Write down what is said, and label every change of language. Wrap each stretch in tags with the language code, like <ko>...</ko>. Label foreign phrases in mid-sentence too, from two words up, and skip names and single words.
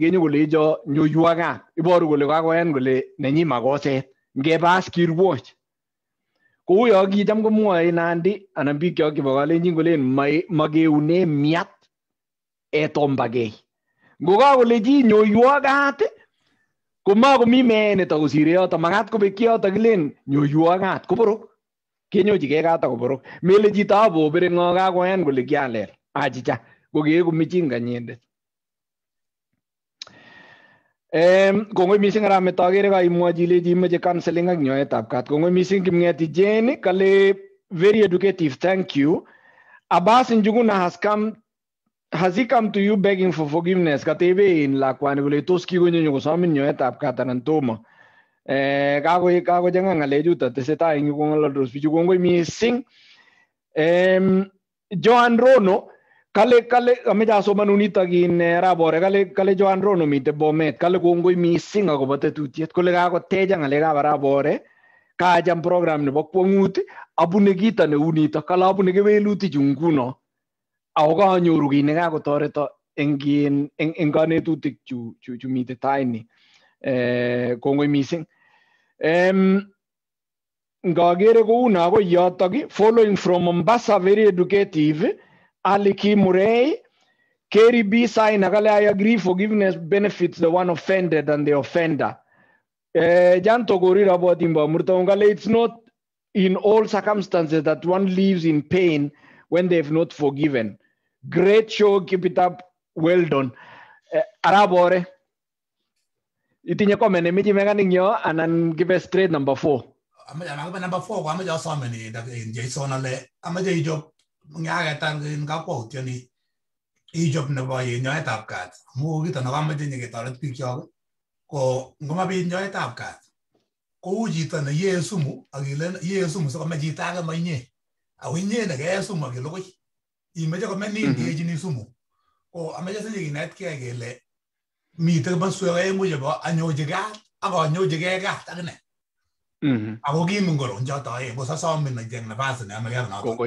<kln>kenyokolecho nyoiwo kat iboru kole kakoyan kole nenyi makoset ngebas kirwoch kou yo kicham komwoe Nandi anan biik chok chebo kalenjin kolen makeune miat etombakei ngokakole chi nyoiwo kat komakomi mee netakosire yotok makat kobekyi yotok kilen nyoiwo kat koborok kenyochigei kat akoborok mele chito abobere ng'o kakoyan kole kialer achicha kokeeku michinga nyendet kongoi mising Aramet akere kaimwochi ilechi imeche counseling ak nyoetab kat kongoi mising Kipng'eti Jane kale</kln> <en>very educative thank you Abbas Njuguna has he come to you begging for forgiveness</en> <kln>katebe in lakwani kole tos kikonyo nyokosomin nyoetab kat anan tomo kakochang'a ng'alechuto tesetai eng yu kong'ololdos bichu kongoi mising Joan Rono kale ameche asomanun nitok in rabore kale Joan Rono mite Bomet kale kongoi mising akobo tetutiet kole kakotecha ng'alekab rabore kacham program nebo kwong'ut abune kito neu nitok kale abune kewelutichu nguno ako kanyoru kit nekakotoreto eng kanetutik chu mite taini kongoi mising ngakere kouno akoi yotok</kln> <en>following from Mombasa very educative</en> <kln>Ali Kimurei Kerry B sign akale</kln> <en>I agree forgiveness benefits the one offended and the offender</en> <kln>janto korira botimbo murto ngale</kln> <en>it's not in all circumstances that one lives in pain when they've not forgiven great show keep it up well done</en> <kln>arabore itinye comment emechi mekaning yo anan</kln> <en>give straight number 4</en> <kln>amaja number 4 ko amaja someni Jason ale amaja ijob ngagetan in kakwautioni ijob nebo nyoetab kat mu kito nekamache nyeketoret biik chok ko ngomabit nyoetab kat kou chito ne yee sumu akile yee sumu sikome chito age mainye ako inye nekee sumu akilokoi imeche komenin kechini sumu ko amache sinye kinetkei kele mite maswek aengu chebo anyochi kat ak anyochigei kat akine ako kimingoro choto aeng kosasomin nacheng nafasi ne ameker noto</kln>